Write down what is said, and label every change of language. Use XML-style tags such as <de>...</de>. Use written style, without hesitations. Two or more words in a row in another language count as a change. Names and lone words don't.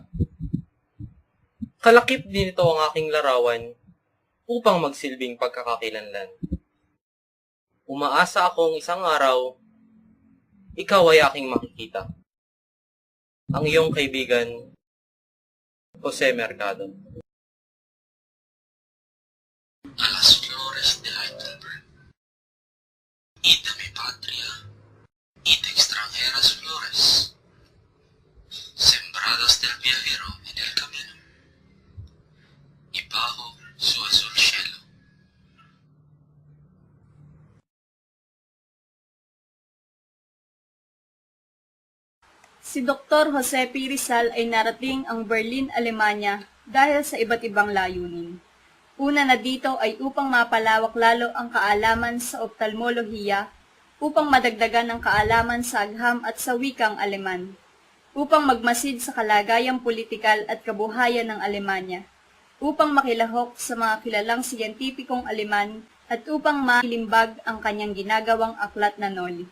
<tl>Kalakip din ito ang aking larawan upang magsilbing pagkakakilanlan. Umaasa akong isang araw, ikaw ay aking makikita. Ang iyong kaibigan, Jose Mercado.</tl> <es>A las flores de Heidelberg. Id a mi patria, id extranjeras flores, sembradas del viajero en el camino, y bajo su azul cielo.</es> <tl>Si Dr. Jose P. Rizal ay narating ang Berlin, Alemanya dahil sa iba't ibang layunin. Una na dito ay upang mapalawak lalo ang kaalaman sa ophthalmolohiya, upang madagdagan ang kaalaman sa agham at sa wikang Aleman, upang magmasid sa kalagayang politikal at kabuhayan ng Alemanya, upang makilahok sa mga kilalang siyentipikong Aleman at upang makilimbag ang kanyang ginagawang aklat na Noli.</tl>